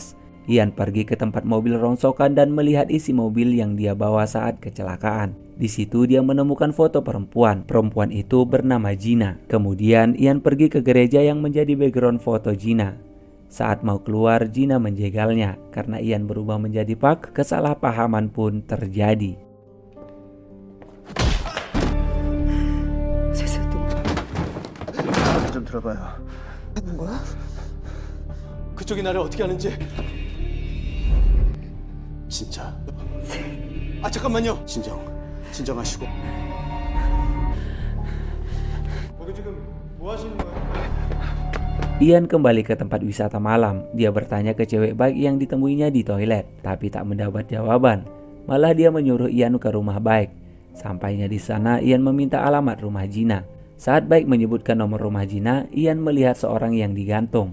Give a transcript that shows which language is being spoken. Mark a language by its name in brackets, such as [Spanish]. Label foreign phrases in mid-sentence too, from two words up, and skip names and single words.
[Indonesian] Ian pergi ke tempat mobil rongsokan dan melihat isi mobil yang dia bawa saat kecelakaan. Di situ dia menemukan foto perempuan. Perempuan itu bernama Gina. Kemudian Ian pergi ke gereja yang menjadi background foto Gina. Saat mau keluar, Gina menjegalnya. Karena Ian berubah menjadi Park, kesalahpahaman pun terjadi. [Korean] 좀 들어봐요. 뭐야? 그쪽이 나를 어떻게 아는지. 진짜. 아 잠깐만요. 진정하시고. 거기 지금 뭐 하시는 거예요? [Indonesian] Ian kembali ke tempat wisata malam. Dia bertanya ke cewek Baik yang ditemuinya di toilet, tapi tak mendapat jawaban. Malah dia menyuruh Ian ke rumah Baik. Sampainya di sana, Ian meminta alamat rumah Gina. Saat Baik menyebutkan nomor rumah Gina, Ian melihat seorang yang digantung.